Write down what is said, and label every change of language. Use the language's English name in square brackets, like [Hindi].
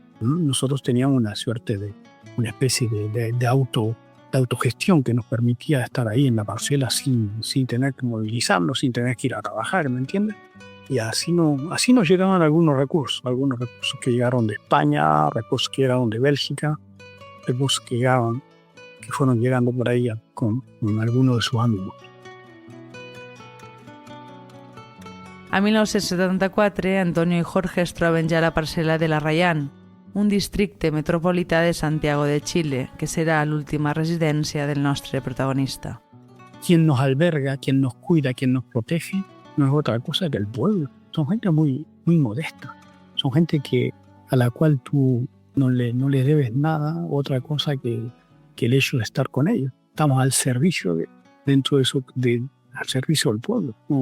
[Spanish] Nosotros teníamos una especie de autogestión que nos permitía estar ahí en la parcela sin tener que movilizarnos, sin tener que ir a trabajar, ¿me entiendes? Y así nos llegaban algunos recursos que llegaron de España, recursos que llegaron de Bélgica, recursos que fueron llegando por ahí con algunos de sus amigos. [Catalan] A 1974, Antonio i Jorge es troben ja a la parcel·la de l'Arrayán, un districte metropolità de Santiago de Chile, que serà l'última residència del nostre protagonista. [Spanish] Quien nos alberga, quien nos cuida, quien nos protege, no es otra cosa que el pueblo. Son gente muy, muy modesta. Son gente a la cual tú no le debes nada, otra cosa que el hecho de estar con ellos. Estamos al servicio dentro de eso, al servicio del pueblo.